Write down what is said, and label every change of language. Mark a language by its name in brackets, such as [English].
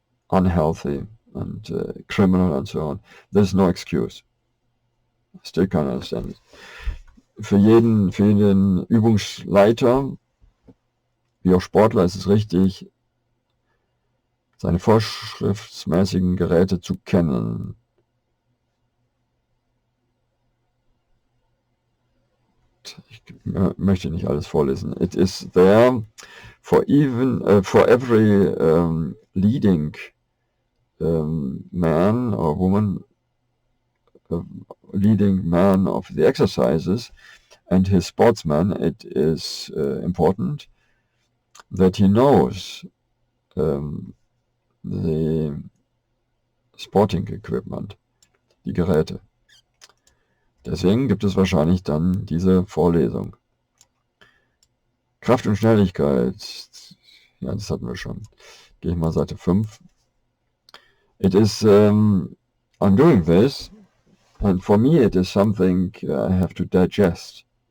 [English] unhealthy and criminal and so on. There's no excuse. I still can't understand it. [German] Für jeden Übungsleiter, wie auch Sportler, ist es richtig, seine vorschriftsmäßigen Geräte zu kennen. Ich möchte nicht alles vorlesen. [English] It is there for every leading man or woman, leading man of the exercises and his sportsman. It is important that he knows the sporting equipment, die Geräte. [German] Deswegen gibt es wahrscheinlich dann diese Vorlesung. Kraft und Schnelligkeit, ja, das hatten wir schon. Gehe ich mal Seite 5. [English] It is, I'm doing this, and for me it is something I have to digest.